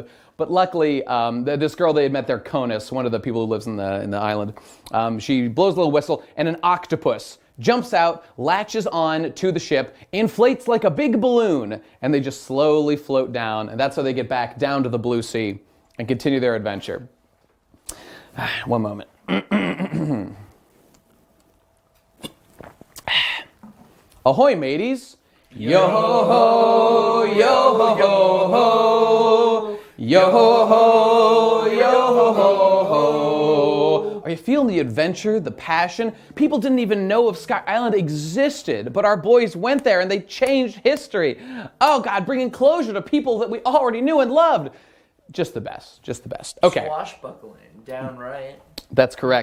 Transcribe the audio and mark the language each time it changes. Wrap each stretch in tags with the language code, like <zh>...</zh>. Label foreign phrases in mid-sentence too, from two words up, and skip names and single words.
<en>But luckily, this girl they had met there, Conus, one of the people who lives in the island, she blows a little whistle, and an octopus jumps out, latches on to the ship, inflates like a big balloon, and they just slowly float down. And that's how they get back down to the Blue Sea and continue their adventure. One moment. Ahoy, mateys! Yo ho ho, yo ho ho ho, yo ho ho, yo ho ho ho. Are you feeling the adventure, the passion? People didn't even know if Sky Island existed, but our boys went there and they changed history. Oh God, bringing closure to people that we already knew and loved. Just the best, just the best. Okay. Swashbuckling, downright.</en>